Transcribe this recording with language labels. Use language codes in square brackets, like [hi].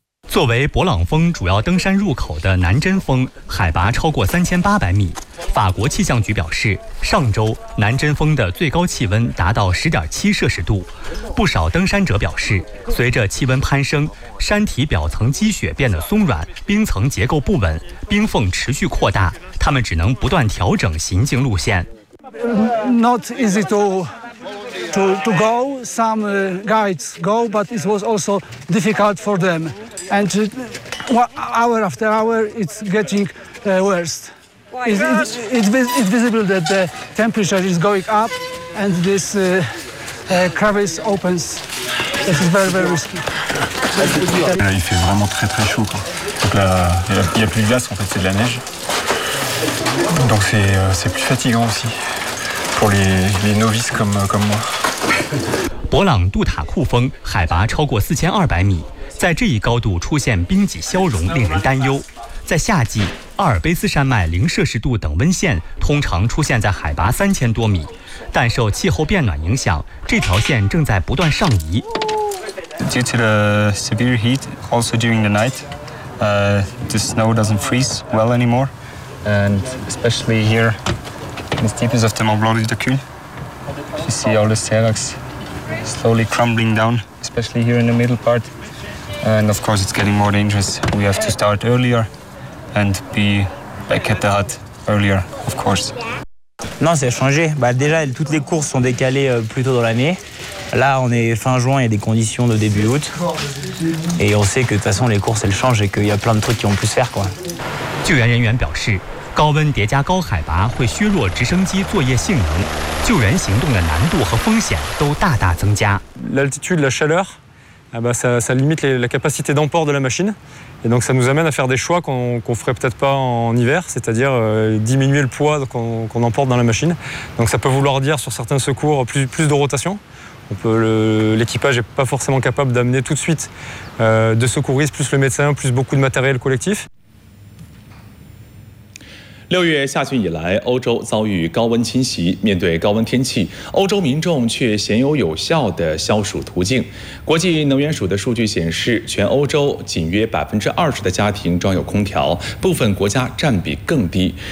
[zh] 作为勃朗峰主要登山入口的南针峰海拔超过3800米，法国气象局表示，上周南针峰的最高气温达到10.7摄氏度。不少登山者表示，随着气温攀升，山体表层积雪变得松软，冰层结构不稳，冰缝持续扩大，他们只能不断调整行进路线。 [en] Not easy to go. Some guides go, but it was also difficult for them. And hour after hour, it's getting worse. It's visible that the temperature is going up, and this crevice opens. This is very, very risky. [fr] Il fait vraiment très très chaud. Donc là, il y a plus de glace en fait, c'est de la neige. Donc c'est plus fatigant aussi. Pour les novices comme moi. [zh] 勃朗杜塔库峰海拔超过4200米，在这一高度出现冰脊消融令人担忧。在夏季，阿尔卑斯山脉0摄氏度等温线通常出现在海拔3000多米，但受气候变暖影响，这条线正在不断上移。 [en] Due to the severe heat, also during the night, the snow doesn't freeze well anymore, and especially here. The steepness of the Mont Blanc is the cul. You see all the stalags slowly crumbling down, especially here in the middle part. And of course, it's getting more dangerous. We have to start earlier and be back at the hut earlier, of course. [fr] Non, c'est changé. Bah, déjà, toutes les courses sont décalées plus tôt dans l'année. Là, on est fin juin, il y a des conditions de début août. Et on sait que de toute façon, les courses, elles changent et qu'il y a plein de trucs qui ont pu se faire, quoi. [zh] 救援人员表示。高温叠加高海拔会削弱直升机作业性能，救援行动的难度和风险都大大增加。 [fr] L'altitude, la chaleur, ça limite la capacité d'emport de la machine, et donc ça nous amène à faire des choix qu'on ferait peut-être pas en hiver, c'est-à-dire diminuer le poids qu'on emporte dans la machine. Donc ça peut vouloir dire sur certains secours plus de rotation. L'équipage n'est pas forcément capable d'amener tout de suite de secouristes plus le médecin plus beaucoup de matériel collectif. [zh] 六月下旬以来，欧洲遭遇高温侵袭。面对高温天气，欧洲民众却鲜有有效的消暑途径。国际能源署的数据显示，全欧洲仅约20%的家庭装有空调，部分国家占比更低。